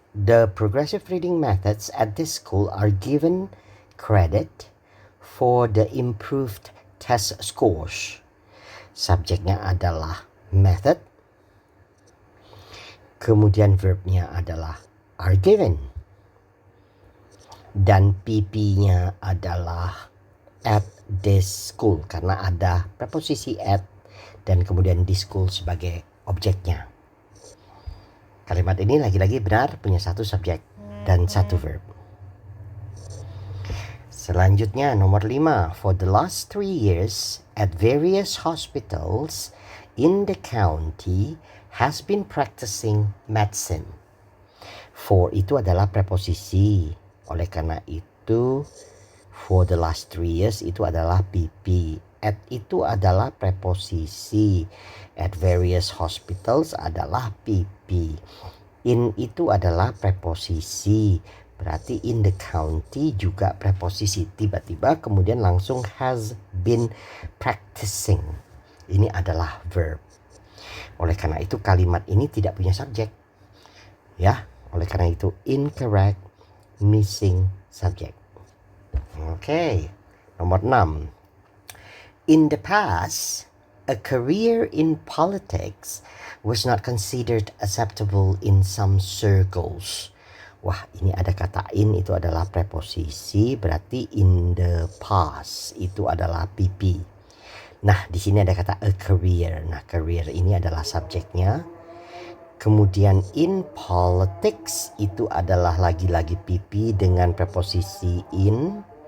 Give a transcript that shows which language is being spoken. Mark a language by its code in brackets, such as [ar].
[en] The progressive reading methods at this school are given credit for the improved test scores. [id] Subjeknya adalah method. Kemudian verbnya adalah are given. Dan PP-nya adalah at this school karena ada preposisi at dan kemudian this school sebagai objeknya. Kalimat ini lagi-lagi benar punya satu subjek dan satu verb. Selanjutnya nomor 5. [en] For the last 3 years at various hospitals in the county has been practicing medicine. [id] For itu adalah preposisi. Oleh karena itu, for the last 3 years itu adalah PP. At itu adalah preposisi. At various hospitals adalah PP. In itu adalah preposisi. Berarti in the county juga preposisi. Tiba-tiba kemudian langsung has been practicing. Ini adalah verb. Oleh karena itu kalimat ini tidak punya subjek. Ya, oleh karena itu incorrect, missing subject. Oke, nomor 6. [en] In the past, a career in politics was not considered acceptable in some circles. [id] Wah, ini ada kata in, itu adalah preposisi, berarti in the past itu adalah PP. Nah, di sini ada kata a career. Nah, career ini adalah subjeknya. Kemudian in politics itu adalah lagi-lagi PP dengan preposisi in.